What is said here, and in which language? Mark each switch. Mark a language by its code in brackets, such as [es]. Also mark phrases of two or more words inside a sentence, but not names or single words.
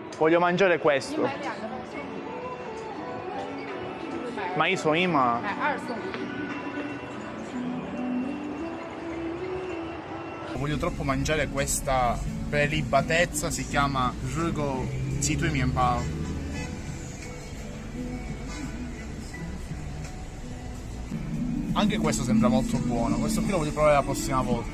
[it] Voglio mangiare questo. [zh] 买一送一吗？买2送1。 [it] Voglio troppo mangiare questa prelibatezza, si chiama Zhugo Zitui Mianbao. Anche questo sembra molto buono, questo qui lo voglio provare la prossima volta.